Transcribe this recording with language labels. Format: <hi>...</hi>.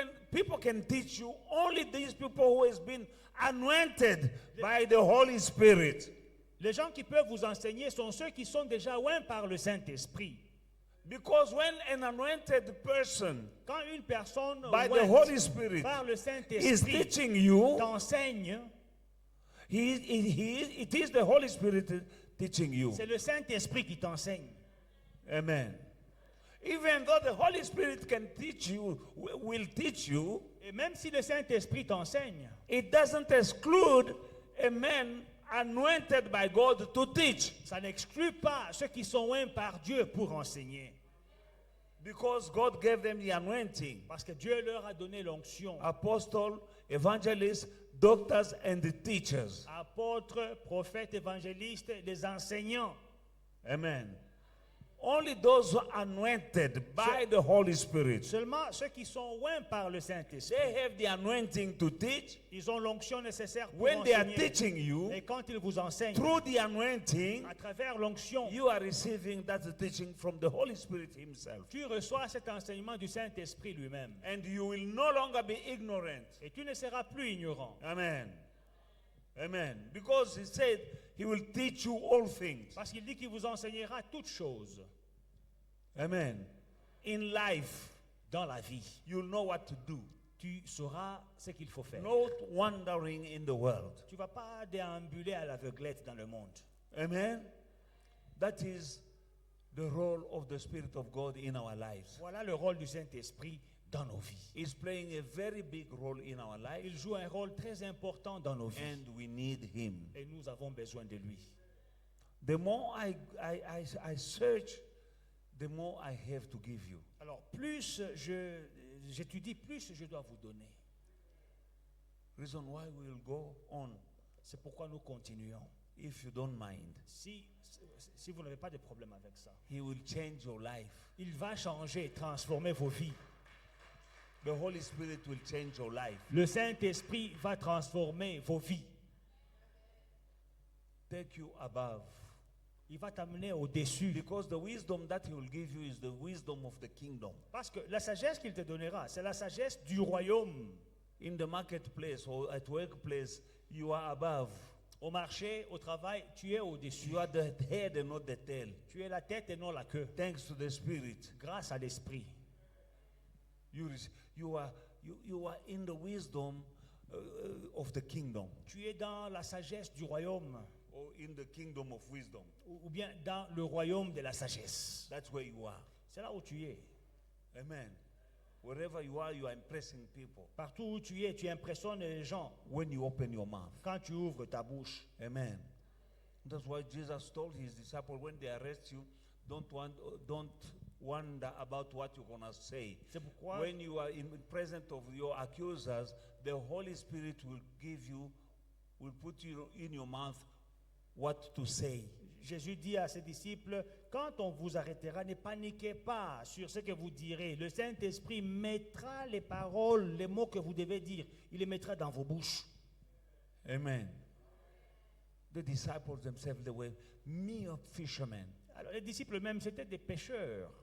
<en>people can teach you, only these people who has been anointed by the Holy Spirit.</en> <fr>Les gens qui peuvent vous enseigner sont ceux qui sont déjà oints par le Saint-Esprit.</fr> <en>Because when an anointed person</en> <fr>Quand une personne</fr> <en>by the</en> <fr>ointe</fr> <en>Holy Spirit</en> <fr>par le</fr> <en>is</en> <fr>Saint-Esprit</fr> <en>teaching you,</en> <fr>t'enseigne,</fr> <en>It is the Holy Spirit teaching you.</en> <fr>C'est le Saint-Esprit qui t'enseigne.</fr> <en>Amen. Even though the Holy Spirit can teach you, will teach you,</en> <fr>Et même si le Saint-Esprit t'enseigne,</fr> <en>it doesn't exclude a man anointed by God to teach.</en> <fr>ça n'exclut pas ceux qui sont oints par Dieu pour enseigner.</fr> <en>Because God gave them the anointing.</en> <fr>Parce que Dieu leur a donné l'onction.</fr> <en>Apostles, evangelists, doctors, and the teachers.</en> <fr>Apôtres, prophètes, évangélistes, les enseignants.</fr> <en>Amen. Only those who are anointed by the Holy Spirit,</en> <fr>Seulement ceux qui sont oints par le Saint-Esprit,</fr> <en>they have the anointing to teach.</en> <fr>ils ont l'onction nécessaire pour</fr> <en>When they are</en> <fr>enseigner.</fr> <en>teaching you,</en> <fr>Et quand ils vous enseignent,</fr> <en>through the anointing,</en> <fr>à travers l'onction,</fr> <en>you are receiving that teaching from the Holy Spirit Himself.</en> <fr>tu reçois cet enseignement du Saint-Esprit lui-même.</fr> <en>And you will no longer be ignorant.</en> <fr>Et tu ne seras plus ignorant.</fr> <en>Amen. Amen. Because He said He will teach you all things.</en> <fr>Parce qu'il dit qu'il vous enseignera toutes choses.</fr> <en>Amen. In life,</en> <fr>Dans la vie,</fr> <en>you'll know what to do.</en> <fr>tu sauras ce qu'il faut faire.</fr> <en>Not wandering in the world.</en> <fr>Tu ne vas pas déambuler à l'aveuglette dans le monde.</fr> <en>Amen. That is the role of the Spirit of God in our lives.</en> <fr>Voilà le rôle du Saint-Esprit dans nos vies.</fr> <en>He's playing a very big role in our lives,</en> <fr>Il joue un rôle très important dans nos vies.</fr> <en>and we need Him.</en> <fr>Et nous avons besoin de lui.</fr> <en>The more I search, the more I have to give you.</en> <fr>Alors, plus j'étudie, plus je dois vous donner.</fr> <en>Reason why we will go on,</en> <fr>C'est pourquoi nous continuons.</fr> <en>if you don't mind.</en> <fr>Si vous n'avez pas de problème avec ça,</fr> <en>He will change your life.</en> <fr>il va changer, transformer vos vies.</fr> <en>The Holy Spirit will change your life.</en> <fr>Le Saint-Esprit va transformer vos vies.</fr> <en>Take you above.</en> <fr>Il va t'amener au-dessus.</fr> <en>Because the wisdom that He will give you is the wisdom of the kingdom.</en> <fr>Parce que la sagesse qu'il te donnera, c'est la sagesse du royaume.</fr> <en>In the marketplace or at workplace, you are above.</en> <fr>Au marché, au travail, tu es au-dessus.</fr> <en>You are the head and not the tail.</en> <fr>Tu es la tête et non la queue.</fr> <en>Thanks to the Spirit.</en> <fr>Grâce à l'Esprit.</fr> <en>You are in the wisdom of the kingdom.</en> <fr>Tu es dans la sagesse du royaume.</fr> <en>Or in the kingdom of wisdom.</en> <fr>Ou bien dans le royaume de la sagesse.</fr> <en>That's where you are.</en> <fr>C'est là où tu es.</fr> <en>Amen. Wherever you are impressing people.</en> <fr>Partout où tu es, tu impressionnes les gens</fr> <en>When you open your mouth.</en> <fr>quand tu ouvres ta bouche.</fr> <en>Amen. That's why Jesus told His disciples, when they arrest you, don't wonder about what you're going to say.</en> <fr>C'est pourquoi</fr> <en>When you are in presence of your accusers, the Holy Spirit will put you in your mouth what to say.</en> <fr>Jésus dit à ses disciples, quand on vous arrêtera, ne paniquez pas sur ce que vous direz. Le Saint-Esprit mettra les paroles, les mots que vous devez dire, il les mettra dans vos bouches.</fr> <en>Amen. The disciples themselves, they were mere fishermen.</en> <fr>Alors les disciples même, c'était des pêcheurs,</fr>